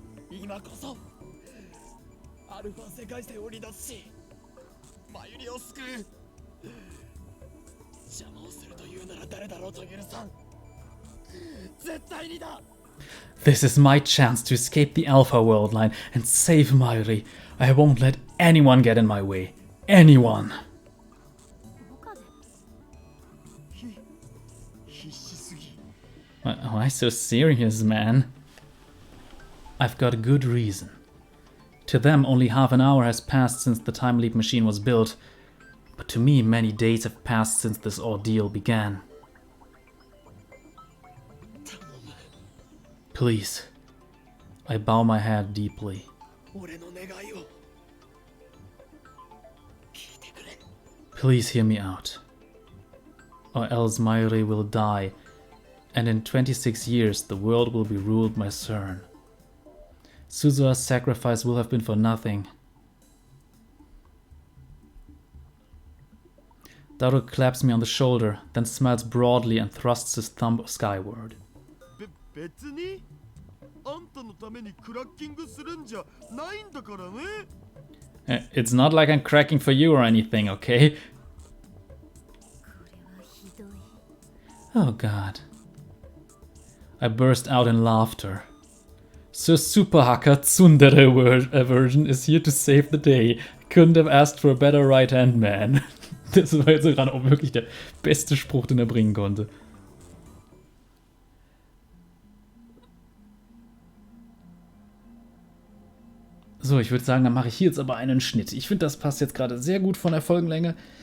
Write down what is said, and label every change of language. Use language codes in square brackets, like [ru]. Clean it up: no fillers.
[ja] 今こそアルファ世界線を離脱しマユリを救う。邪魔をするというなら誰だろうと許さん。絶対にだ。 [en] This is my chance to escape the Alpha World Line and save Mayuri. I won't let anyone get in my way. Anyone. [ja] 岡部。必死すぎ。 [en] Why so serious, man? I've got a good reason. To them, only half an hour has passed since the time leap machine was built. But to me, many days have passed since this ordeal began. Please. I bow my head deeply. [ja] 俺の願いを聞いてくれ。 [en] Please hear me out. Or else Mayuri will die, and in 26 years the world will be ruled by CERN. Suzua's sacrifice will have been for nothing. Daru claps me on the shoulder, then smiles broadly and thrusts his thumb skyward. [ja] 別にあんたのためにクラッキングするんじゃないんだからね。 [en] It's not like I'm cracking for you or anything, okay? [ja] これはひどい。 [en] Oh god. I burst out in laughter. Sir Super Hacker Tsundere version is here to save the day. Couldn't have asked for a better right-hand man. [de] Das war jetzt gerade auch wirklich der beste Spruch, den er bringen konnte. So, ich würde sagen, dann mache ich hier jetzt aber einen Schnitt. Ich finde, das passt jetzt gerade sehr gut von der Folgenlänge.